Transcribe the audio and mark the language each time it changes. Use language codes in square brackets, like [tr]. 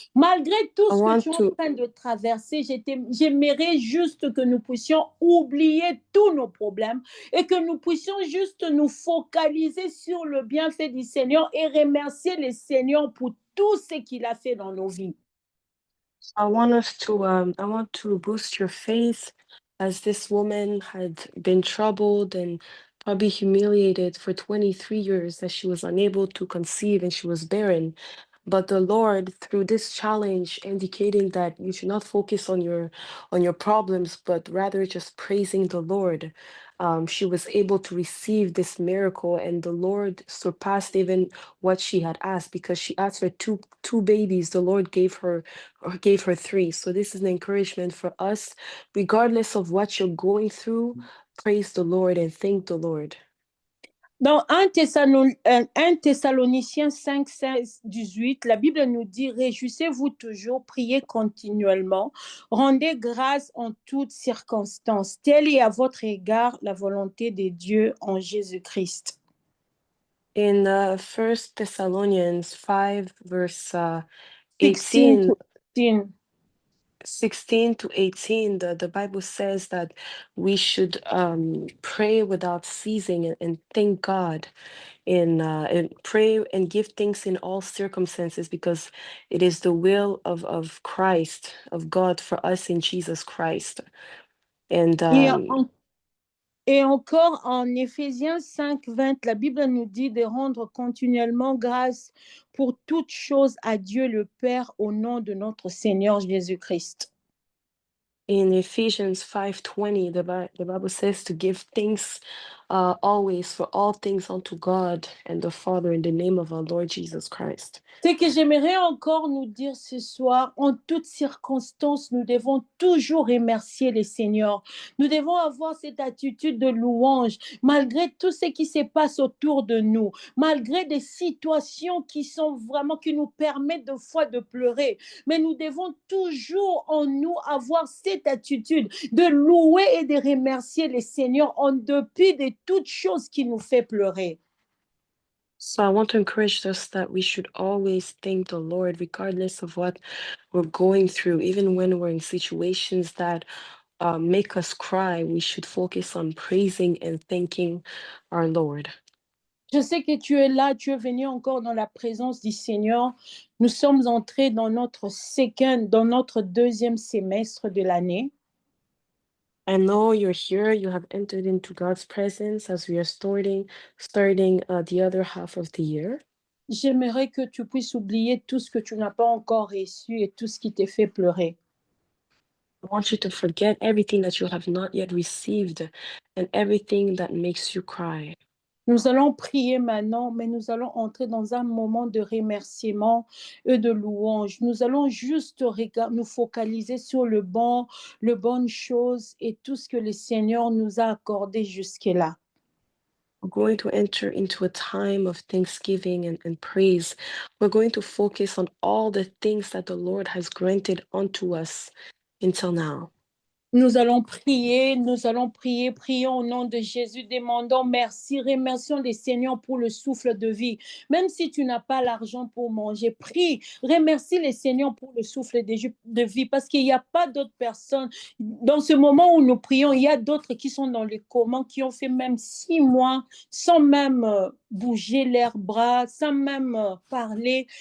[fr] Malgré tout [en] I [fr] ce que [en] want [fr] tu es en [en] to [fr] train de traverser, j'aimerais juste que nous puissions oublier tous nos problèmes et que nous puissions juste nous focaliser sur le bienfait du Seigneur et remercier le Seigneur pour tout ce qu'il a fait dans nos vies. [en] I want to boost your faith as this woman had been troubled and probably humiliated for 23 years that she was unable to conceive and she was barren. But the Lord, through this challenge, indicating that you should not focus on your problems, but rather just praising the Lord. She was able to receive this miracle, and the Lord surpassed even what she had asked because she asked for two babies. The Lord gave her 3. So this is an encouragement for us, regardless of what you're going through. Praise the Lord and thank the Lord. [fr] Dans 1 Thessaloniciens 5, 16, 18, la Bible nous dit: réjouissez-vous toujours, priez continuellement, rendez grâce en toutes circonstances. Telle est à votre égard la volonté de Dieu en Jésus-Christ. [en] In 1 Thessalonians 5, verse 16 18, to 18. 16 to 18, the Bible says that we should pray without ceasing and thank God and pray and give thanks in all circumstances because it is the will of Christ, of God for us in Jesus Christ. And [fr] Et, et encore en Éphésiens 5, 20, la Bible nous dit de rendre continuellement grâce pour toutes choses à Dieu le Père au nom de notre Seigneur Jésus-Christ. [en] in Ephesians 5:20, the Bible says to give thanks always for all things unto God and the Father in the name of our Lord Jesus Christ. [fr] Ce que j'aimerais encore nous dire ce soir, en toutes circonstances, nous devons toujours remercier le Seigneur. Nous devons avoir cette attitude de louange, malgré tout ce qui se passe autour de nous, malgré des situations qui sont vraiment, qui nous permettent de fois de pleurer. Mais nous devons toujours en nous avoir cette attitude de louer et de remercier le Seigneur en dépit de toutes choses qui nous fait pleurer. [en] So I want to encourage us that we should always thank the Lord, regardless of what we're going through, even when we're in situations that make us cry. We should focus on praising and thanking our Lord. [fr] Je sais que tu es là, tu es venu encore dans la présence du Seigneur. Nous sommes entrés dans dans notre 2e semestre de l'année. [en] I know you're here. You have entered into God's presence as we are starting the other half of the year. [fr] J'aimerais que tu puisses oublier tout ce que tu n'as pas encore reçu et tout ce qui te fait pleurer. [en] I want you to forget everything that you have not yet received and everything that makes you cry. [fr] Nous allons prier maintenant, mais nous allons entrer dans un moment de remerciement et de louange. Nous allons juste nous focaliser sur le bonnes choses et tout ce que le Seigneur nous a accordé jusque-là. [en] We're going to enter into a time of thanksgiving and praise. We're going to focus on all the things that the Lord has granted unto us until now. [fr] Nous allons prier, prions au nom de Jésus, demandons merci, remercions le Seigneur pour le souffle de vie. Même si tu n'as pas l'argent pour manger, prie, remercie le Seigneur pour le souffle de vie, parce qu'il n'y a pas d'autres personnes. Dans ce moment où nous prions, il y a d'autres qui sont dans les comas, qui ont fait même 6 mois sans même bouger leurs bras, sans même parler.